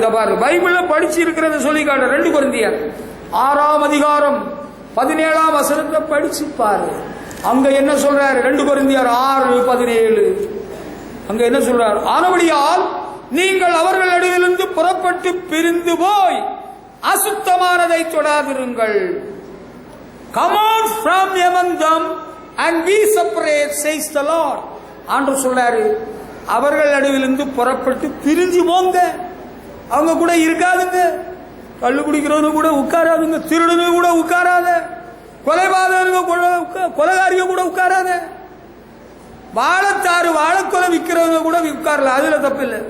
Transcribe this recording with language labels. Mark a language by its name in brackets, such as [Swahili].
[Tamil] இதை பாரு, பைபிள்ல படிச்சு இருக்கிறத சொல்லி காட்டுற 2 கொரிந்தியர் 6ஆம் அதிகாரம் 17ஆம் வசனத்தை படிச்சு பாரு. அங்க என்ன சொல்றாரு? 2 கொரிந்தியர் 6:17. அங்க என்ன சொல்றாரு? ஆனபடியால் நீங்கள் அவர்கள் நடுவிலிருந்து புறப்பட்டு பிரிந்து போய் அசுத்தமானதை தொடாதிருங்கள். [English] Come out from among them and be separate, says the Lord. [Tamil] ஆண்டவர் சொல்றாரு, அவர்கள் நடுவிலிருந்து புறப்பட்டு பிரிஞ்சு போங்க. அவங்க கூட இருக்காதுங்க. கள்ளு குடிக்கிறவங்க கூட உட்காராதுங்க, திருடனு கூட உட்காராத, கொலைபாதகங்க கூட கொலைகாரிக கூட உட்காராத, வாழைத்தாறு வாழைக்கொலை விற்கிறவங்க கூட உட்காரல, அதுல தப்பு இல்லை.